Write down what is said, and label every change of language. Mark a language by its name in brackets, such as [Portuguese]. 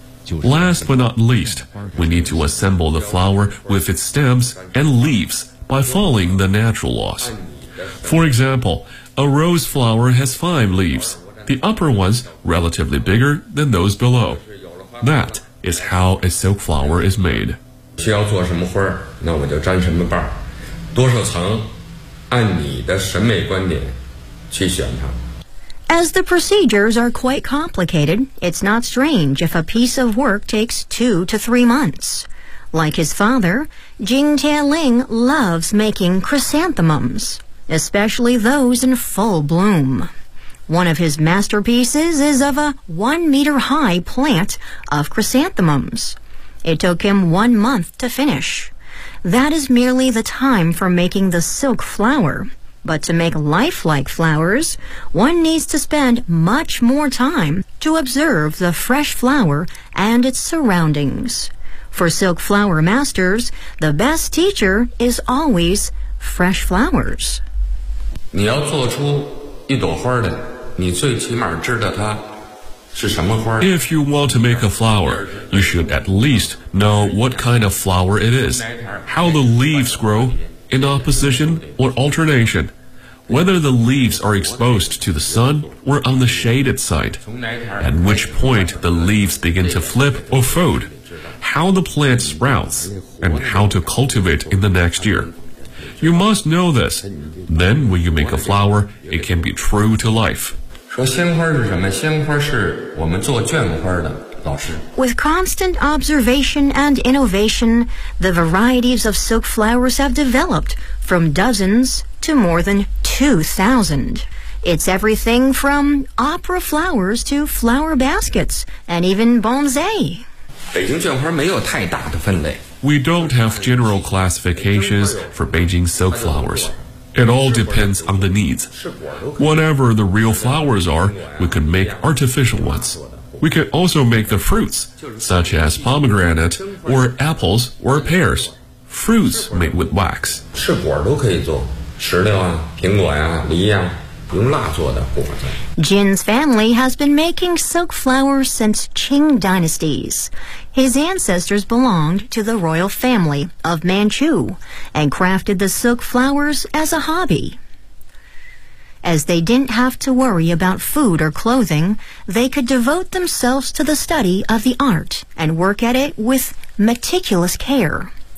[English] Last but not least, we need to assemble the flower with its stems and leaves by following the natural laws. For example, a rose flower has five leaves, the upper ones relatively bigger than those below. That is how a silk flower is made. [Chinese] 需要做什么花，那我就粘什么瓣，多少层按你的审美观点去选它。 [English] As the procedures are quite complicated, it's not strange if a piece of work takes 2 to 3 months. Like his father, Jing Tianling loves making chrysanthemums, especially those in full bloom. One of his masterpieces is of a 1-meter-high plant of chrysanthemums. It took him 1 month to finish. That is merely the time for making the silk flower. But to make lifelike flowers, one needs to spend much more time to observe the fresh flower and its surroundings. For silk flower masters, the best teacher is always fresh flowers. [Chinese] 你要做出一朵花的，你最起码知道它是什么花。 [English] If you want to make a flower, you should at least know what kind of flower it is, how the leaves grow, in opposition or alternation, whether the leaves are exposed to the sun or on the shaded side, at which point the leaves begin to flip or fold, how the plant sprouts, and how to cultivate in the next year. You must know this. Then when you make a flower, it can be true to life. [Chinese] 说鲜花是什么？鲜花是我们做绢花的老师。 [English] With constant observation and innovation, the varieties of silk flowers have developed from dozens to more than 2,000. It's everything from opera flowers to flower baskets and even bonsai. [Chinese] 北京绢花没有太大的分类。 [English] We don't have general classifications for Beijing silk flowers. It all depends on the needs. Whatever the real flowers are, we can make artificial ones. We can also make the fruits, such as pomegranate, or apples, or pears. Fruits made with wax. [Chinese] 吃果都可以做，石榴啊，苹果呀，梨呀，用蜡做的果子。 [English] Jin's family has been making silk flowers since Qing dynasties. His ancestors belonged to the royal family of Manchu and crafted the silk flowers as a hobby. As they didn't have to worry about food or clothing, they could devote themselves to the study of the art and work at it with meticulous care.